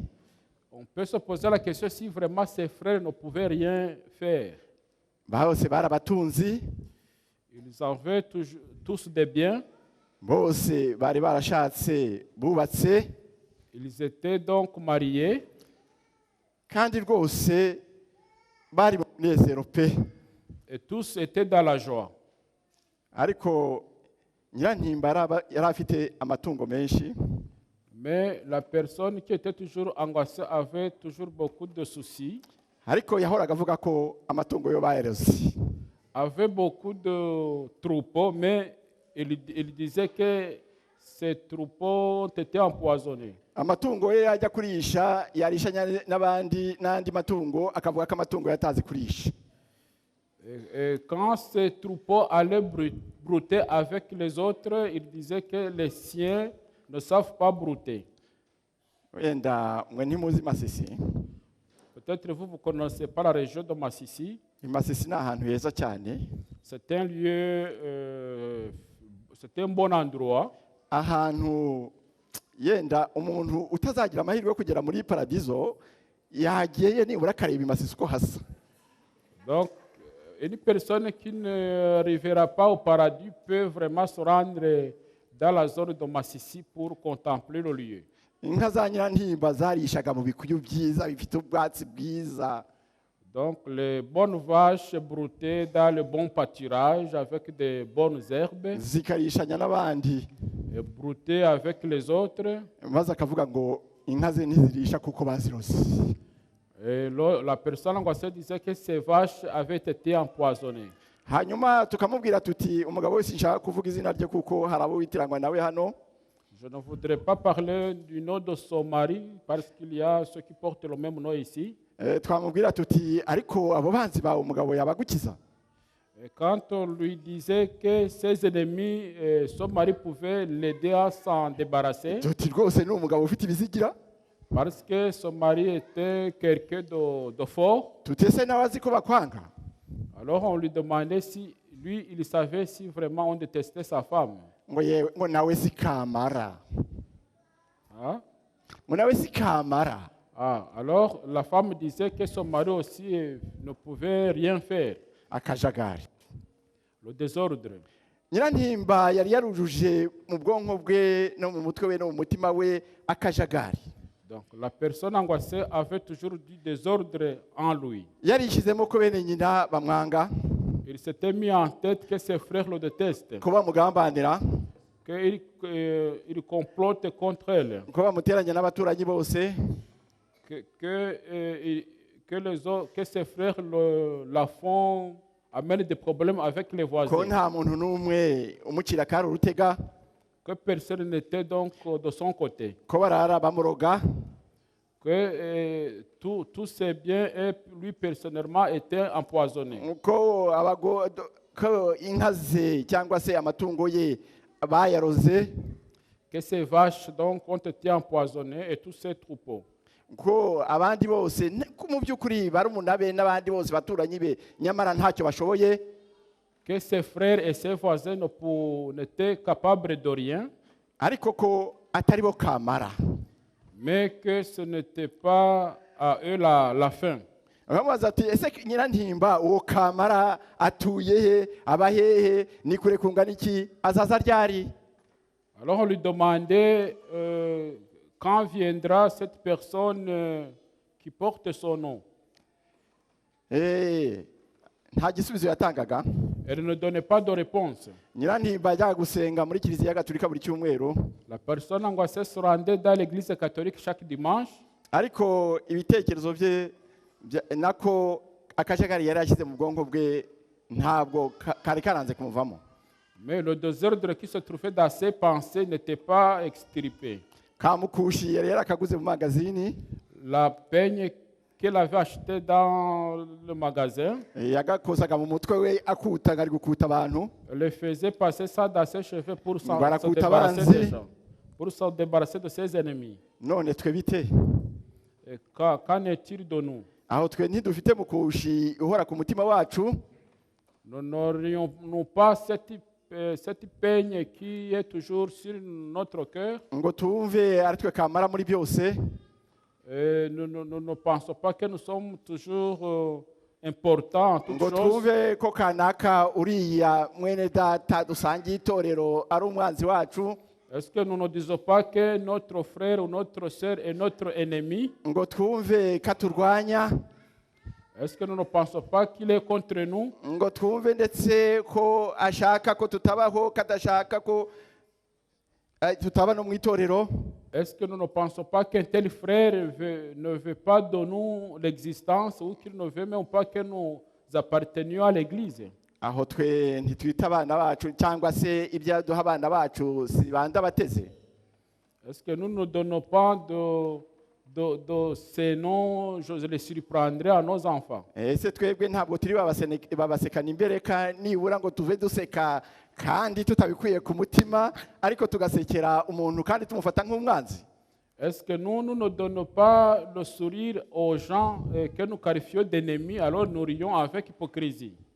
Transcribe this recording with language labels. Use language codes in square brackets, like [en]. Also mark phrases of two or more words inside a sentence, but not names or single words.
[fr] On peut se poser la question si vraiment ses frères ne pouvaient rien faire. [rw] Bose barabatunzi. [fr] Ils avaient tous des biens. [rw] Bose bari barashatse bubatse. [fr] Ils étaient donc mariés. [rw] Kandi rwose bari mu munezero pe. [fr] Et tous étaient dans la joie. [rw] Ariko Nyirantimba yari afite amatungo menshi. [fr] Mais la personne qui était toujours angoissée avait toujours beaucoup de soucis. [rw] Ariko yahoraga avuga ko amatungo yo bahereze. [fr] Avait beaucoup de troupeaux, mais il disait que ces troupeaux ont été empoisonnés. [rw] Amatungo ye yajya kurisha yarisha n'andi matungo akavuga ko amatungo yataze kurisha. [fr] Et quand ces troupeaux allaient brouter avec les autres, il disait que les siens ne savent pas brouter. [rw] wenda mwe ntimuzi Masisi. [fr] Peut-être vous ne connaissez pas la région de Massissi. [rw] Masisi ni ahantu heza cyane, [fr] C'est un lieu, c'est un bon endroit. [rw] ahantu yenda umuntu utazagira amahirwe yo kugera muri paradizo yagiye nibura akareba i Masisi uko hasa. [fr] Donc, une personne qui ne arrivera pas au paradis peut vraiment se rendre dans la zone de Massissi pour contempler le lieu. [rw] Inka za Nyirantimba zarishaga mu bikuyu byiza bifite ubwatsi bwiza. [fr] Donc, les bonnes vaches broutées dans le bon pâturage avec des bonnes herbes, [rw] Zikarishanya n'abandi, [fr] et broutées avec les autres. [rw] maze akavuga ngo inka ze ntizirisha kuko bazirose. [fr] Et la personne angoissée disait que ces vaches avaient été empoisonnées. [rw] Hanyuma tukamubwira tuti umugabo wese nshaka kuvuga izina rye kuko hari abo witiranywa nawe hano. [fr] Je ne voudrais pas parler du nom de son mari parce qu'il y a ceux qui portent le même nom ici. [rw] Twamubwira tuti ariko abo banzi bawe umugabo yabagukiza. [fr] Et quand on lui disait que ses ennemis, son mari pouvait l'aider à s'en débarrasser, [rw] Tuti rwose ni umugabo ufite ibizigira. [fr] parce que son mari était quelqu'un de fort, [rw] Tuti ese nawe azi ko bakwanga. [fr] alors on lui demandait si lui, il savait si vraiment on détestait sa femme. [rw] Ngo nawe si kamara. [fr] Hein? [rw] Ngo nawe si kamara. [fr] Ah, alors la femme disait que son mari aussi ne pouvait rien faire. [rw] Akajagari. [fr] Le désordre. [rw] Nyirantimba yari yarujuje mu bwonko bwe no mu mutwe we no mu mutima we akajagari. [fr] Donc la personne angoissée avait toujours du désordre en lui. [rw] Yarishizemo ko bene nyina bamwanga, [fr] Il s'était mis en tête que ses frères le détestent, [rw] ko bamugambanira, [fr] qu'il complote contre elle, [rw] ko bamuteranya n'abaturanyi bose, [fr] que ses frères la font, amènent des problèmes avec les [rw] ko [fr] voisins, [rw] nta muntu n'umwe umucira kari urutega, [fr] que personne n'était donc de son côté, [rw] ko barara bamuroga, [fr] que tous ses biens et lui personnellement étaient empoisonnés. [rw] ko ko inka ze cyangwa se amatungo ye bayaroze, [fr] Que ces vaches donc ont été empoisonnées et tous ces troupeaux. [rw] ko abandi bose ko mu by'ukuri barumuna be n'abandi bose baturanyi be nyamara ntacyo bashoboye, [fr] Que ses frères et ses voisins n'étaient capables de rien, [rw] ariko ko atari bo kamara. [fr] mais que ce n'était pas à eux la fin. [rw] Baramubaza ati ese Nyirantimba uwo kamara atuye he, aba hehe, ni kure kungana iki, azaza ryari? [fr] Alors on lui demandait quand viendra cette personne qui porte son nom. [rw] Nta gisubizo yatangaga. [fr] Elle ne donnait pas de réponse. [rw] Nyirantimba ajyaga gusenga muri Kiliziya Gatolika buri cyumweru, [fr] La personne angoissée se rendait dans l'église catholique chaque dimanche, [rw] ariko ibitekerezo bye nako akajagari yari yashyize mu bwonko bwe ntabwo kari karanze kumuvamo. [fr] mais le désordre qui se trouvait dans ses pensées n'était pas extirpé. [rw] Kamukushi yari yarakaguze mu magazini, [fr] La peigne qu'elle avait achetée dans le magasin, [rw] yagakozaga mu mutwe we akutaga ari gukuta abantu, [fr] elle le faisait passer ça dans ses cheveux pour Voilà, se [rw] kuta [fr] débarrasser [rw] banzi. [fr] des gens, pour se débarrasser de ses ennemis. [rw] none twe bite? [fr] Et qu'en est-il de nous? [rw] Aho twe ntidufite mukushi uhora ku mutima wacu, [fr] Nous n'aurions pas cette peigne qui est toujours sur notre cœur. [rw] ngo tumve ari twe kamara muri byose, [fr] Et nous ne pensons pas que nous sommes toujours importants en toutes [rw] ngo [fr] choses. [rw] twumve ko kanaka uriya mwene data dusangiye itorero ari umwanzi wacu, [fr] Est-ce que nous ne disons pas que notre frère ou notre sœur est notre ennemi? [rw] ngo twumve ko aturwanya, [fr] Est-ce que nous ne pensons pas qu'il est contre nous? [rw] ngo twumve ndetse ko ashaka ko tutabaho, kadashaka ko tutaba no mu itorero? [fr] Est-ce que nous ne pensons pas qu'un tel frère ne veut pas de nous l'existence ou qu'il ne veut même pas que nous appartenions à l'Église? [rw] Aho twe ntitwita abana bacu cyangwa se ibyo duha abana bacu si banda bateze? [fr] Est-ce que nous ne donnons pas de ces noms, je les surprendrai à nos enfants. [rw] ese twebwe ntabwo turi babasekana imbereka nibura ngo tuve duseka kandi tutabikwiye ku mutima ariko tugasekera umuntu kandi tumufata nk'umwanzi. [fr] Est-ce que nous ne donnons pas le sourire aux gens que nous qualifions d'ennemis, alors nous rions avec hypocrisie?